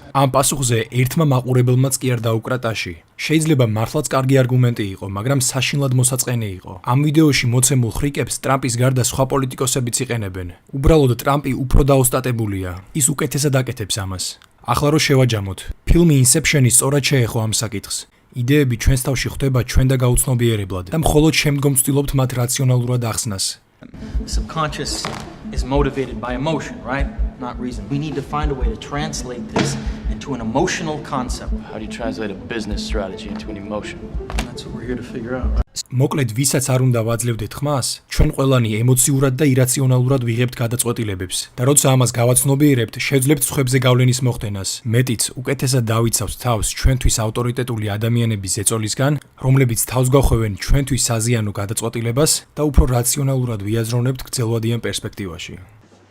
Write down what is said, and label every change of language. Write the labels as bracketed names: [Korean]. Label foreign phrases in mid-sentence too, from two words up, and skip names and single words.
[Georgian] ამ პასუხზე ერთმა მაყურებელმაც კი არ დაუკრა ტაში. შეიძლება მართლაც კარგი არგუმენტი იყო, მაგრამ საშინლად მოსაწყენი იყო. ამ ვიდეოში მოცემულ ხრიკებს ტრამპის გარდა სხვა პოლიტიკოსებიც იყენებენ. უბრალოდ ტრამპი უფრო დაოსტატებულია. ის უკეთესად აკეთებს ამას. ახლა რო შევაჯამოთ. ფილმი Inception-ი სწორად შეეხო ამ საკითხს. იდეები ჩვენს თავში ხვდება ჩვენ და გაუცნობიერებლად და მხოლოდ შემდგომ ვცდილობთ მათ რაციონალურად ახსნას. [English] The subconscious is motivated by emotion, right? Not reason. We need to find a way to translate this into an emotional concept. How do you translate a business strategy into an emotion? That's what we're here to figure out, right? [Georgian] მოკლედ, ვისაც არ უნდა ვაძლევდეთ ხმას, ჩვენ ყველანი ემოციურად და ირაციონალურად ვიღებთ გადაწყვეტილებებს. და როცა ამას გავაცნობიერებთ, შევძლებთ სხვებზე გავლენის მოხდენას. მეტიც, უკეთესად დავიცავთ თავს ჩვენთვის ავტორიტეტული ადამიანების ზეწოლისგან, რომლებიც თავს გახვევენ ჩვენთვის საზიანო გადაწყვეტილებას და უფრო რაციონალურად ვიაზროვნებთ გრძელვადიან პერსპექტივაში.